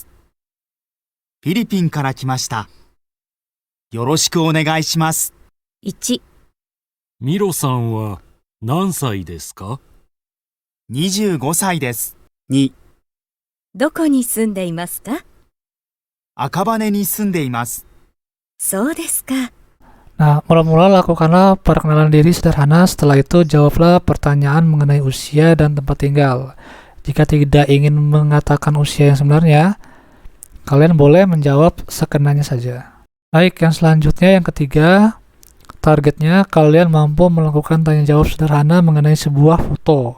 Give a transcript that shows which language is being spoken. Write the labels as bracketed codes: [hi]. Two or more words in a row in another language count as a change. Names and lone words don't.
[ja] フィリピンから来ました。よろしくお願いします。 1、ミロさんは何歳ですか？ 25歳です。2、どこに住んでいますか？赤羽に住んでいます。そうですか。 [id] Nah, mula-mula lakukanlah perkenalan diri sederhana, setelah itu jawablah pertanyaan mengenai usia dan tempat tinggal. Jika tidak ingin mengatakan usia yang sebenarnya, kalian boleh menjawab sekenanya saja. Baik, yang selanjutnya yang ketiga, targetnya kalian mampu melakukan tanya jawab sederhana mengenai sebuah foto.